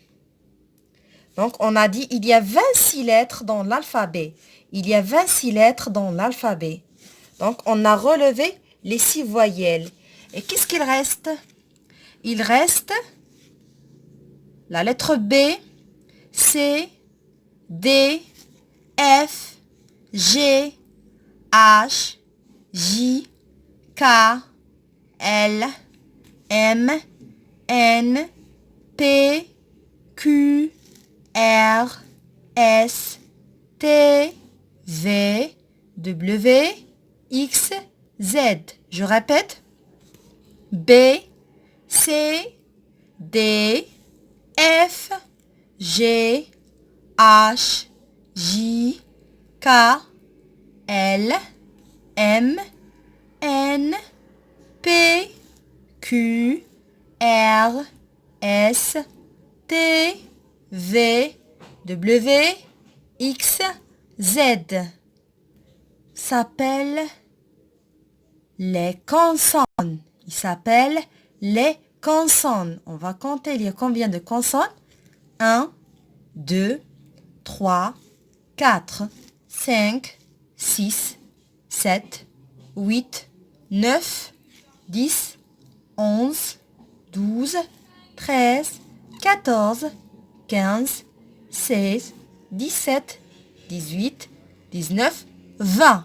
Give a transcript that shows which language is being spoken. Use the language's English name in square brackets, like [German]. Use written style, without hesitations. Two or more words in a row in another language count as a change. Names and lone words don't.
[French] Donc, on a dit il y a 26 lettres dans l'alphabet. Il y a 26 lettres dans l'alphabet. Donc, on a relevé les 6 voyelles. Et qu'est-ce qu'il reste? Il reste la lettre B, C, D, F, G, H, J, K, L, M, N, P, Q, R, S, T, V, W, X, Z. Je répète. B, C, D, F, G, H, J, K, L, M, N, P, Q, R, S, T, V, W, X, Z. S'appelle les consonnes. Il s'appelle les consonnes. On va compter il y a combien de consonnes? 1, 2, 3, 4, 5, 6, 7, 8, 9, 10, 11, 12, 13, 14, 15, 16, 17, 18, 19, 20.